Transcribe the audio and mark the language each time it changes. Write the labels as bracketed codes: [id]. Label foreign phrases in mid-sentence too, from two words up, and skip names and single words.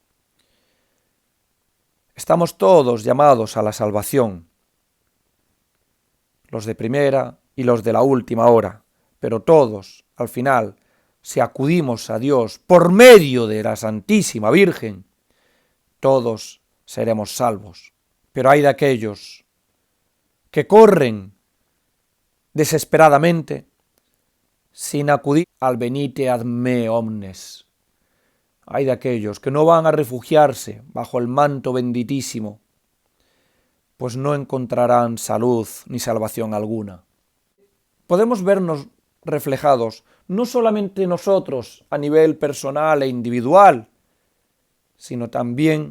[es] Estamos todos llamados a la salvación, los de primera y los de la última hora, pero todos, al final, si acudimos a Dios por medio de la Santísima Virgen, todos seremos salvos. Pero hay de aquellos que corren desesperadamente sin acudir al [la] venite ad me omnes. [es] Hay de aquellos que no van a refugiarse bajo el manto benditísimo, pues no encontrarán salud ni salvación alguna. Podemos vernos reflejados no solamente nosotros a nivel personal e individual, sino también